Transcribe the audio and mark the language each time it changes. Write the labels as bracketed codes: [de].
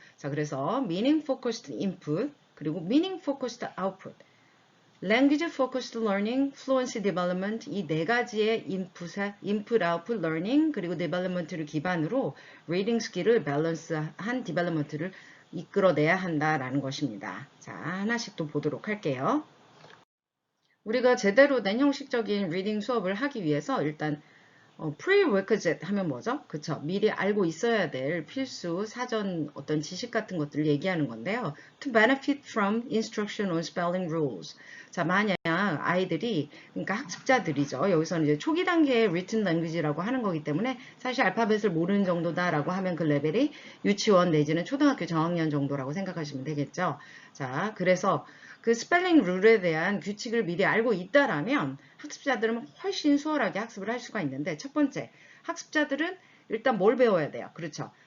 [ko] 자, 그래서 [en] meaning focused input [ko] 그리고 [en] meaning focused output, language focused learning, fluency development [ko] 이 네 가지의 input, output, learning 그리고 development를 기반으로 리딩 스킬을 밸런스한 development를 이끌어내야 한다라는 것입니다. 자, 하나씩 또 보도록 할게요. 우리가 제대로 된 형식적인 리딩 수업을 하기 위해서 일단 prerequisite 하면 뭐죠? 그쵸? 미리 알고 있어야 될 필수 사전 어떤 지식 같은 것들을 얘기하는 건데요. [en] To benefit from instruction on spelling rules. [ko] 자, 만약 아이들이, 그러니까 학습자들이죠. 여기서는 이제 초기 단계의 written language라고 하는 거기 때문에 사실 알파벳을 모르는 정도다라고 하면 그 레벨이 유치원 내지는 초등학교 저학년 정도라고 생각하시면 되겠죠. 자, 그래서 그 스펠링 룰에 대한 규칙을 미리 알고 있다라면 학습자들은 훨씬 수월하게 학습을 할 수가 있는데 첫 번째, 학습자들은 일단 뭘 배워야 돼요? 그렇죠.